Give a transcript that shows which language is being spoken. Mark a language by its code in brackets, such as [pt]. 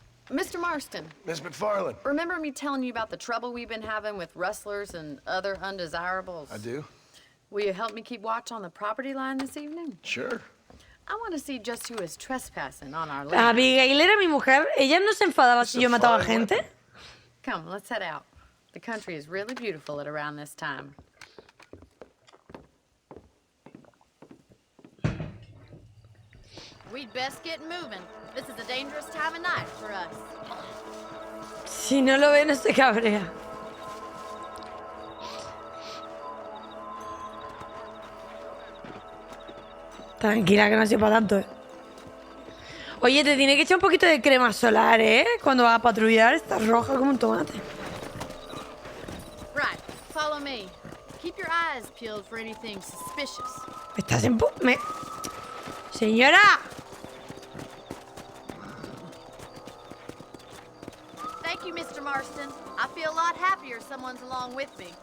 [en] Mr. Marston, Miss McFarland. remember me telling you about the trouble we've been having with rustlers and other undesirables? I do. Will you help me keep watch on the property line this evening? Sure. I want to see just who is trespassing on our land. [es] Abigail era mi mujer. Ella no se enfadaba si yo mataba gente. [en] Come, let's head out. The country is really beautiful at around this time. We'd best get moving. This is a dangerous time of night for us. [es] Si no lo ve, no se cabrea. Tranquila, que no ha sido para tanto, ¿eh? Oye, te tiene que echar un poquito de crema solar, ¿eh? Cuando vas a patrullar, estás roja como un tomate. [en] Right, follow me. Keep your eyes peeled for anything suspicious. [es] Estás en... ¡Señora! [en] Thank you, Mr. Marston. I feel a lot happier someone's along with me.